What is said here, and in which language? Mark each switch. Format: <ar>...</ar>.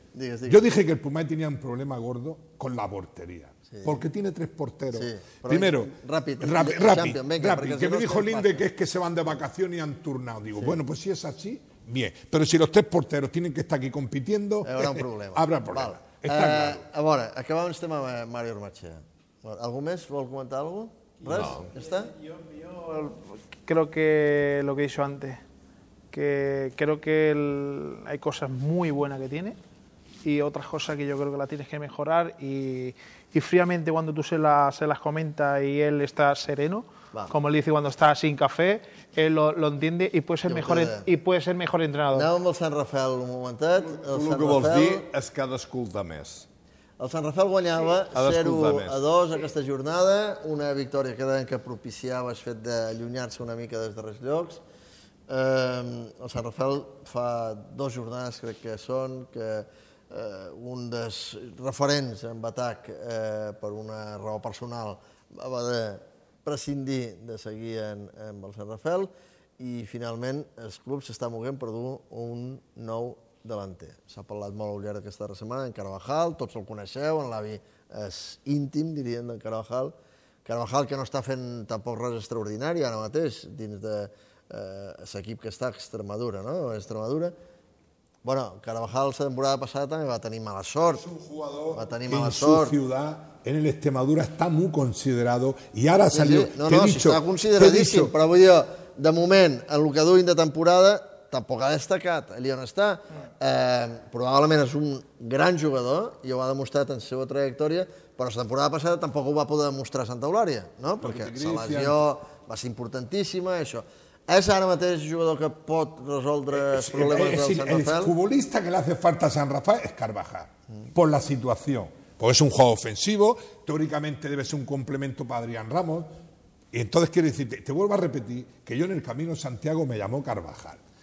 <es>yo dije que el Pumay tenía un problema gordo con la portería. Sí. Porque tiene tres porteros. Sí, primero, rápido. Que me dijo Linde que es que se van de vacaciones y han turnado. Digo, bueno, pues si es así, bien. Pero si los tres porteros tienen que estar aquí compitiendo... Habrá un problema. Vale.</es> <ca>A veure, acabem el tema amb Mario Ormaché. Algú més vol comentar alguna cosa? Res? No.</ca> <es>¿Está? Yo creo que lo que he dicho antes, que creo que hay cosas muy buenas que tiene y otras cosas que yo creo que la tienes que mejorar y fríamente cuando tú se las comentas y él está sereno, como él dice cuando está sin café, él lo entiende y puede ser mejor entrenador.</es> <ca>Anem amb el Sant Rafel un momentet. El que vols dir és que ha d'escoltar més. El Sant Rafel guanyava 0-2 aquesta jornada, una victòria que deien que propiciava el fet d'allunyar-se una mica dels darrers llocs. El Sant Rafel fa dues jornades, crec que són, que un dels referents en atac, per una raó personal, va de prescindir de seguir amb el Sant Rafel i finalment el club s'està moguent per dur un nou delanter. S'ha parlat molt al llarg d'aquesta setmana en Carvajal, tots el coneixeu, en l'avi és íntim, diríem, d'en Carvajal. Carvajal que no està fent tampoc res extraordinari ara mateix dins de l'equip que està a Extremadura, no? A Extremadura. Bueno, Carvajal la temporada passada també va tenir mala sort. És un jugador va tenir mala en sort.</ca> <es>Su ciudad en el Extremadura está muy considerado y ahora salió... Sí, sí. No, dicho, si está consideradísimo, pero voy a decir,</es> <ca>de moment, en lo que duen de temporada, tampoc ha destacat allí on està. Probablement és un gran jugador i ho ha demostrat en la seva trajectòria, però la temporada passada tampoc ho va poder demostrar a Santa Eulària, no? Perquè la lesió va ser importantíssima, això.</ca> <es>¿Es ahora mismo jugador que puede resolver los problemas del San Rafael? El futbolista que le hace falta a San Rafael es Carvajal, por la situación. Porque es un juego ofensivo, teóricamente debe ser un complemento para Adrián Ramos. Y entonces quiero decirte, te vuelvo a repetir, que yo en el camino de Santiago me llamó Carvajal.</es>